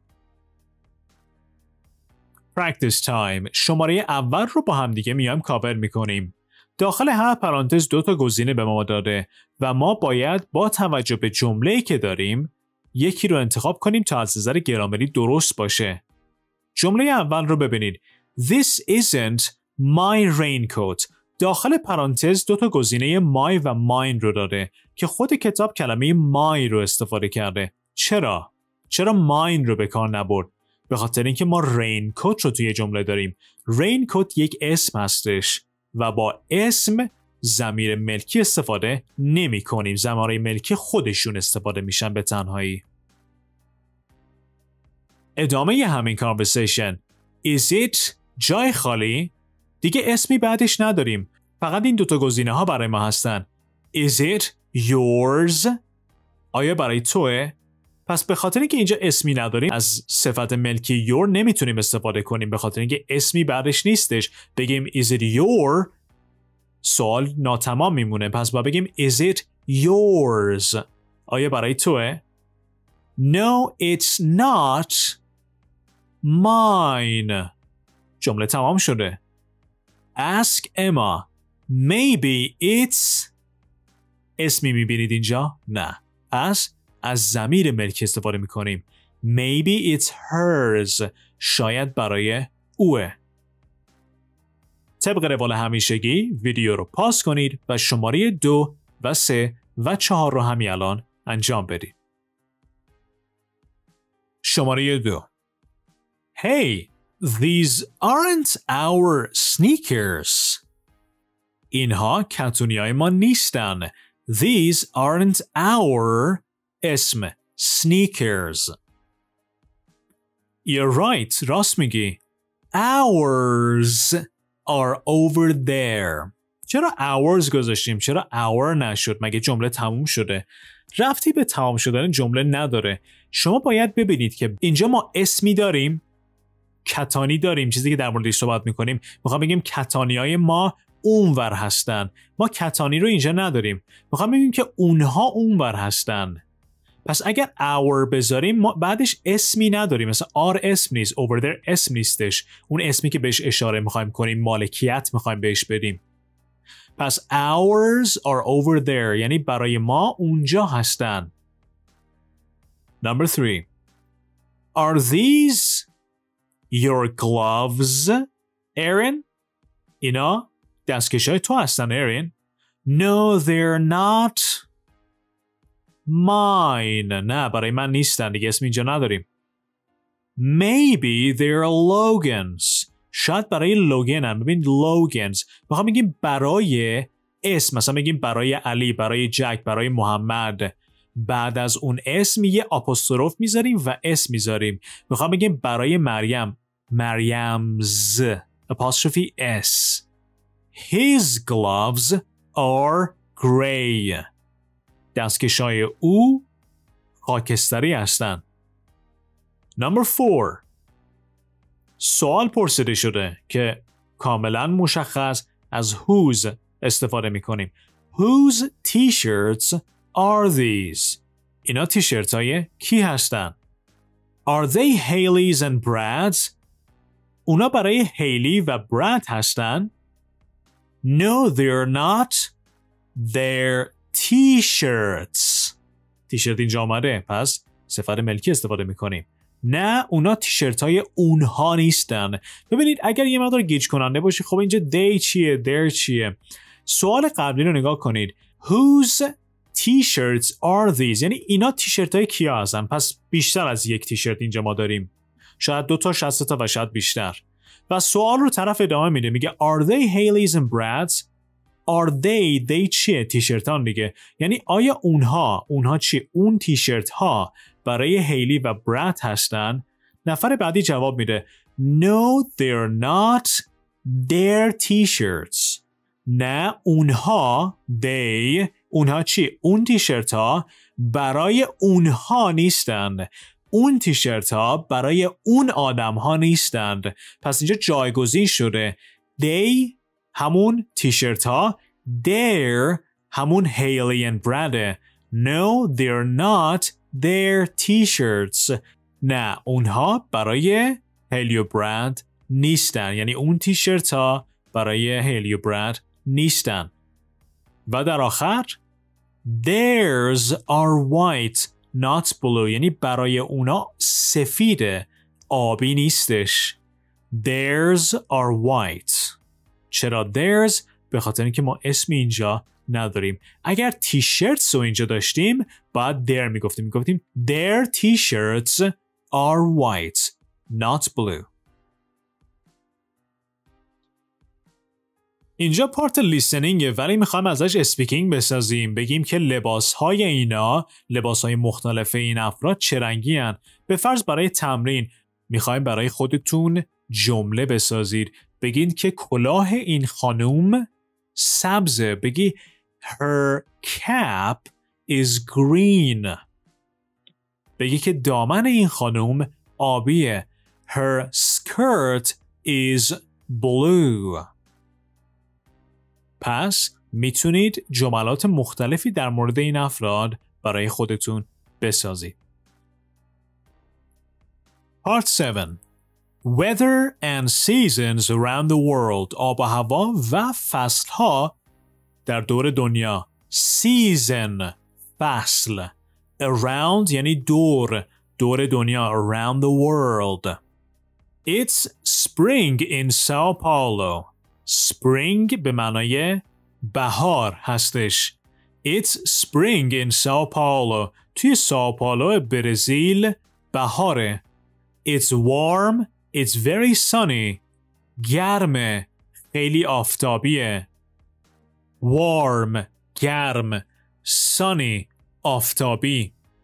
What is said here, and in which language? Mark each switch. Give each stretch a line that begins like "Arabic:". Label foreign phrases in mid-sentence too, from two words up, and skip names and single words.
English: Practice time.
Persian: شماره اول رو با هم دیگه میایم کاور میکنیم. داخل هر پرانتز 2 تا گزینه به ما داده و ما باید با توجه به جمله‌ای که داریم یکی رو انتخاب کنیم تا از نظر گرامری درست باشه. جمله اول رو ببینید.
English: This isn't my raincoat.
Persian: داخل پرانتز 2 تا گزینه my و mine رو داره که خود کتاب کلمه my رو استفاده کرده. چرا mine رو به کار نبرد؟ به خاطر اینکه ما raincoat رو توی جمله داریم. raincoat یک اسم هستش و با اسم ضمیر ملکی استفاده نمی کنیم. ضمایر ملکی خودشون استفاده میشن به تنهایی. ادامه همین conversation.
English: Is it
Persian: جای خالی؟ دیگه اسمی بعدش نداریم. فقط این 2 تا گزینه ها برای ما هستن.
English: Is it yours؟
Persian: آیا برای توه؟ پس به خاطر اینکه اینجا اسمی نداریم از صفت ملکی your نمیتونیم استفاده کنیم، به خاطر اینکه اسمی بعدش نیستش. بگیم
English: is it your
Persian: سوال ناتمام میمونه، پس باید بگیم
English: is it yours؟
Persian: آیا برای توه؟
English: No it's not mine.
Persian: جمله تمام شده.
English: Ask Emma. Maybe it's
Persian: اسمی میبینید اینجا؟ نه. پس از ضمیر ملکی استفاده میکنیم.
English: Maybe it's hers.
Persian: شاید برای اوه. طبق روال همیشگی ویدیو رو پاس کنید و شماره 2 و 3 و 4 رو همین الان انجام بدید. شماره 2.
English: Hey, these aren't our sneakers.
Persian: اینها کتونیای ما نیستن.
English: These aren't our اسم sneakers. You're right.
Persian: راست میگی.
English: Ours are over there.
Persian: چرا ours گذاشتیم؟ چرا our نشد؟ مگه جمله تموم شده؟ ربطی به تمام شدن جمله نداره. شما باید ببینید که اینجا ما اسمی داریم، کتانی داریم، چیزی که در موردش صحبت میکنیم. میخوام بگیم کتانیای ما اونور هستن. ما کتانی رو اینجا نداریم. میخوام بگیم که اونها اونور هستن. پس اگر our بذاریم ما بعدش اسمی نداریم. مثلا our اسم نیست،
English: over there
Persian: اسم نیستش. اون اسمی که بهش اشاره میخوایم کنیم، مالکیت میخوایم بهش بدیم. پس
English: ours are over there
Persian: یعنی برای ما اونجا هستن.
English: Number 3. Are these your gloves, Aaron?
Persian: اینا دستکشای تو هستن Aaron.
English: No, they're not mine.
Persian: نه برای من نیستن، دیگه اسم اینجا نداریم.
English: Maybe they're Logan's.
Persian: شاید برای لوگن هم. ببین Logan's میخوام بگیم برای اسم، مثلا بگیم برای علی، برای جک، برای محمد. بعد از اون اسم یه آپوستروف میذاریم و اسم میذاریم. میخوام بگیم برای مریم، مریمز
English: apostrophe s. His gloves are gray.
Persian: دستکشای او خاکستری هستن.
English: Number 4.
Persian: سوال پرسیده شده که کاملا مشخص از whose استفاده میکنیم.
English: Whose t-shirts are these?
Persian: اینا تیشرت های کی هستن؟
English: Are they Hailey's and Brad's?
Persian: اونا برای هیلی و براد هستن؟
English: No, they're not. They're t-shirts.
Persian: تیشرت اینجا آمده، پس صفت ملکی استفاده میکنیم. نه، اونا تیشرت های اونها نیستن. ببینید اگر یه مقدار گیج کننده باشه، خب اینجا they چیه، their چیه؟ سوال قبلی رو نگاه کنید.
English: Whose t-shirts are these؟
Persian: یعنی اینا تیشرت های کیا هستن؟ پس بیشتر از یک تیشرت اینجا ما داریم. شاید 2 تا، شاید 3 تا و شاید بیشتر. و سوال رو طرف ادامه میده، میگه
English: Are they Haleys and Brads؟ Are they
Persian: چیه؟ تیشرتان دیگه. یعنی آیا اونها چی؟ اون تیشرت ها برای هیلی و براد هستن؟ نفر بعدی جواب میده
English: No, they're not their t-shirts.
Persian: نه اونها اونها چی؟ اون تیشرت ها برای اونها نیستند. اون تیشرت ها برای اون آدم ها نیستند. پس اینجا جایگزین شده they همون تیشرت ها، their همون هیلی and براد.
English: No, they're not their t-shirts.
Persian: نه اونها برای هیلی و براد نیستن. یعنی اون تیشرت ها برای هیلی و براد نیستن. و در آخر
English: theirs are white not blue.
Persian: یعنی برای اونا سفیده، آبی نیستش.
English: theirs are white.
Persian: چرا theirs؟ به خاطر اینکه ما اسمی اینجا نداریم. اگر تیشرتس رو اینجا داشتیم باید their میگفتیم
English: their t-shirts are white not blue.
Persian: اینجا پارت لیسنینگه ولی میخوایم ازش اسپیکینگ بسازیم. بگیم که لباسهای مختلف این افراد چه رنگی هن. به فرض برای تمرین میخوایم برای خودتون جمله بسازید. بگین که کلاه این خانوم سبزه.
English: بگی Her cap is green.
Persian: بگی که دامن این خانوم آبیه.
English: Her skirt is blue.
Persian: پس میتونید جملات مختلفی در مورد این افراد برای خودتون بسازید.
English: Part 7. Weather and seasons around the world.
Persian: آب و هوا و فصلها در دور دنیا. Season فصل. Around یعنی دور دنیا.
English: Around the world. It's spring in Sao Paulo.
Persian: Spring به معنای بهار هستش.
English: It's spring in Sao Paulo.
Persian: توی سائو پائولو برزیل بهاره.
English: It's warm. It's very sunny.
Persian: گرمه. خیلی آفتابیه.
English: Warm. گرم. Sunny.
Persian: آفتابی.